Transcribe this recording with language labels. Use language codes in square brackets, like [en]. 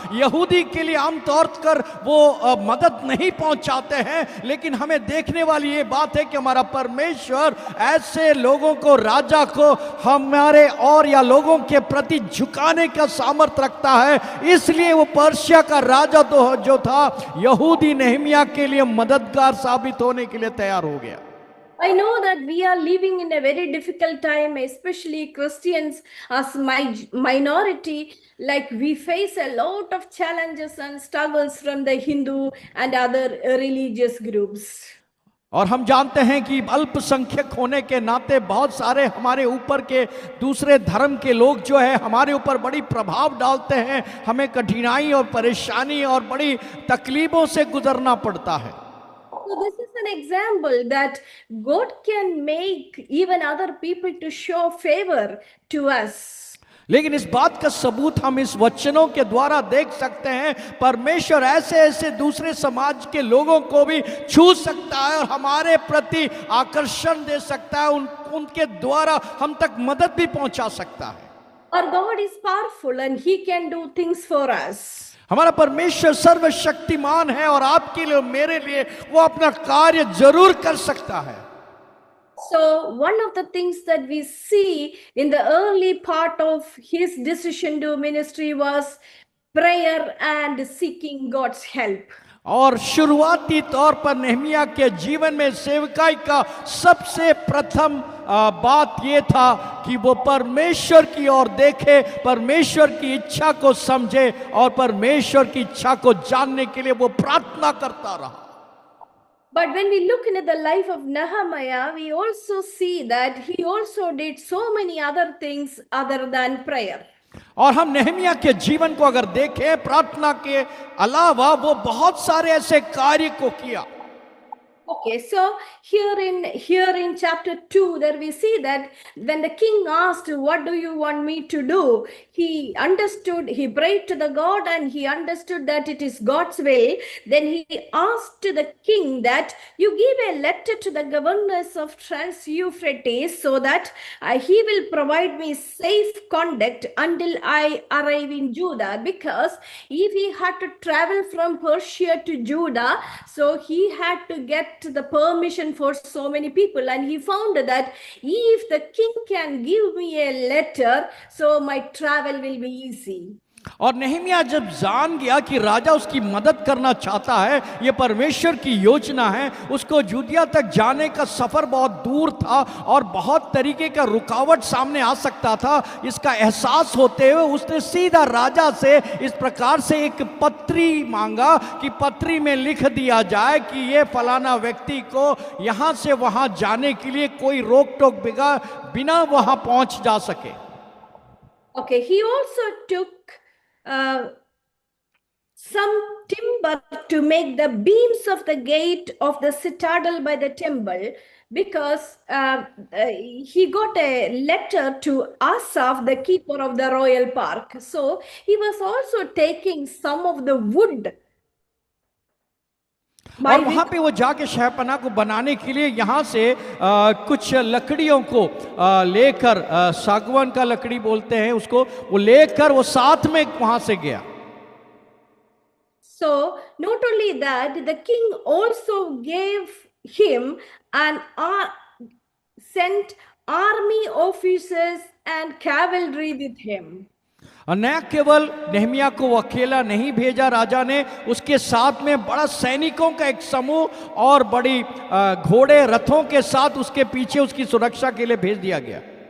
[hi] यहूदी के लिए आमतौर पर वो मदद नहीं पहुंचाते हैं, लेकिन हमें देखने वाली ये बात है कि हमारा परमेश्वर ऐसे लोगों को, राजा को हमारे और या लोगों के प्रति झुकाने का सामर्थ्य रखता है। इसलिए वो पर्शिया का राजा तो जो था यहूदी नेहमिया के लिए मददगार साबित होने के लिए तैयार हो गया। [en] I know that we are living in a very difficult time, especially Christians as minority, like we face a lot of challenges and struggles from the Hindu and other religious groups. [hi] और हम जानते हैं कि अल्पसंख्यक होने के नाते बहुत सारे हमारे ऊपर के दूसरे धर्म के लोग जो है हमारे ऊपर बड़ी प्रभाव डालते हैं, हमें कठिनाई और परेशानी और बड़ी तकलीफों से गुजरना पड़ता है। [en] So this is an example that God can make even other people to show favor to us. [hi] लेकिन इस बात का सबूत हम इस वचनों के द्वारा देख सकते हैं, परमेश्वर ऐसे ऐसे दूसरे समाज के लोगों को भी छू सकता है और हमारे प्रति आकर्षण दे सकता है, उनके द्वारा हम तक मदद भी पहुंचा सकता है। [en] Our God is powerful and he can do things for us. [hi] हमारा परमेश्वर सर्वशक्तिमान है और आपके लिए मेरे लिए वो अपना कार्य जरूर कर सकता है। [en] So, one of the things that we see in the early part of his decision to ministry was prayer and seeking God's help. [hi] और शुरुआती तौर पर नेहमिया के जीवन में सेवकाई का सबसे प्रथम बात ये था कि वो परमेश्वर की ओर देखे, परमेश्वर की इच्छा को समझे और परमेश्वर की इच्छा को जानने के लिए वो प्रार्थना करता रहा. [en] But when we look into the life of Nehemiah, we also see that he also did so many other things other than prayer. [hi] और हम नेहमिया के जीवन को अगर देखें, प्रार्थना के अलावा वो बहुत सारे ऐसे कार्य को किया. [en] Okay, so here in chapter 2, there we see that when the king asked, "What do you want me to do?" he understood, he prayed to the God and he understood that it is God's will. Then he asked to the king that you give a letter to the governors of Trans-Euphrates so that he will provide me safe conduct until I arrive in Judah. Because if he had to travel from Persia to Judah, so he had to get the permission for so many people, and he found that if the king can give me a letter, so my travel will be easy. [hi] और Nehemiah जब जान गया कि राजा उसकी मदद करना चाहता है, ये परमेश्वर की योजना है, उसको जूदिया तक जाने का सफर बहुत दूर था और बहुत तरीके का रुकावट सामने आ सकता था, इसका एहसास होते हुए उसने सीधा राजा से इस प्रकार से एक पत्री मांगा कि पत्री में लिख दिया जाए कि ये फलाना व्यक्ति को यहाँ से वहाँ जाने के लिए कोई रोक टोक बिना वहाँ पहुँच जा सके. [en] Okay, he also took some timber to make the beams of the gate of the citadel by the temple, because he got a letter to Asaph, the keeper of the royal park. So he was also taking some of the wood. [hi] और वहां पे वो जाके शहपना को बनाने के लिए यहाँ से कुछ लकड़ियों को लेकर, सागवान का लकड़ी बोलते हैं उसको, वो लेकर वो साथ में वहां से गया. [en] So not only that, the king also gave him and sent army officers and cavalry with him. [hi] न केवल नेहमिया को वो अकेला नहीं भेजा राजा ने, उसके साथ में बड़ा सैनिकों का एक समूह और बड़ी घोड़े रथों के साथ उसके पीछे उसकी सुरक्षा के लिए भेज दिया गया.